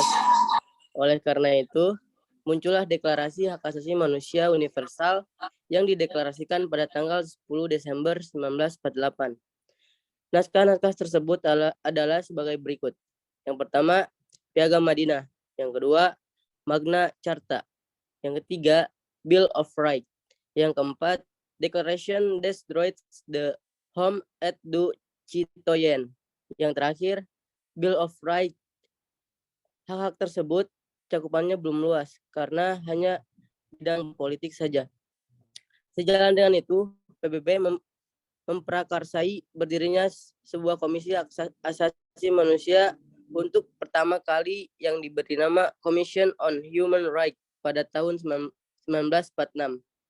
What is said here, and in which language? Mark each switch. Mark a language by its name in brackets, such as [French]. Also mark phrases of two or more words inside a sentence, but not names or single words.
[Indonesian] Oleh karena itu, muncullah Deklarasi Hak Asasi Manusia Universal yang dideklarasikan pada tanggal 10 Desember 1948. Naskah-naskah tersebut adalah sebagai berikut. Yang pertama, Piagam Madinah. Yang kedua, Magna Carta. Yang ketiga, Bill of Rights. Yang keempat, Declaration des Droits de l'Homme et du Citoyen. Yang terakhir, Bill of Rights. Hak-hak tersebut cakupannya belum luas karena hanya bidang politik saja. Sejalan dengan itu, PBB memprakarsai berdirinya sebuah komisi hak asasi manusia untuk pertama kali yang diberi nama Commission on Human Rights pada tahun 1946.